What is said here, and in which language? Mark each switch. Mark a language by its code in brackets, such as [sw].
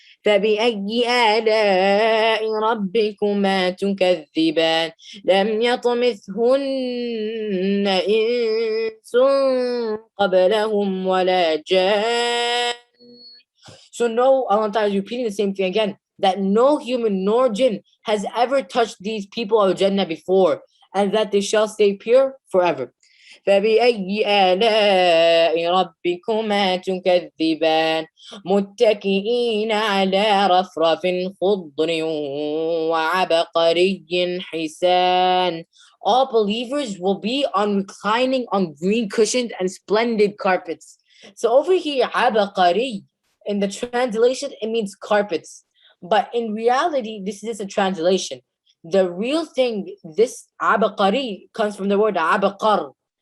[ar] فَبِأَيِّ آلَاءِ رَبِّكُمَا تُكَذِّبَانِ لَمْ يَطْمِثْهُنَّ إِنسٌ قَبْلَهُمْ وَلَا جَانٌّ. [en] So no, Allah Ta'ala is repeating the same thing again, that no human nor jinn has ever touched these people of Jannah before, and that they shall stay pure forever. [ar] فبأي آلاء ربكما تكذبان متكئين على رفرف خضر وعبقري حسان. [en] All believers will be on reclining on green cushions and splendid carpets. So over here, عبقري, in the translation, it means carpets. But in reality, this is a translation. The real thing, this عبقري comes from the word عبقر.